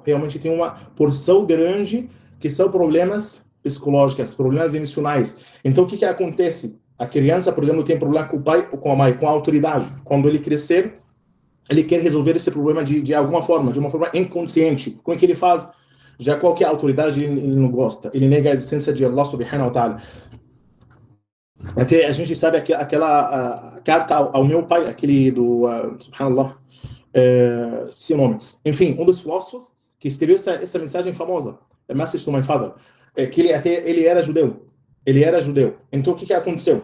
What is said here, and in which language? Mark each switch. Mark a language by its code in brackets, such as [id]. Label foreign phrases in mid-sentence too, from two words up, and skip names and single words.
[pt] Realmente tem uma porção grande que são problemas psicológicos, problemas emocionais. Então o que acontece? A criança, por exemplo, tem problema com o pai ou com a mãe, com a autoridade. Quando ele crescer, ele quer resolver esse problema de alguma forma, de uma forma inconsciente. Como é que ele faz? Já qualquer autoridade ele não gosta. Ele nega a existência de [ar] الله سبحانه وتعالى. [pt] Até a gente sabe aquela carta ao meu pai, aquele do subhanallah, esqueci o nome. Enfim, um dos filósofos que escreveu essa mensagem famosa, Message to My Father, que ele era judeu. Ele era judeu. Então o que aconteceu?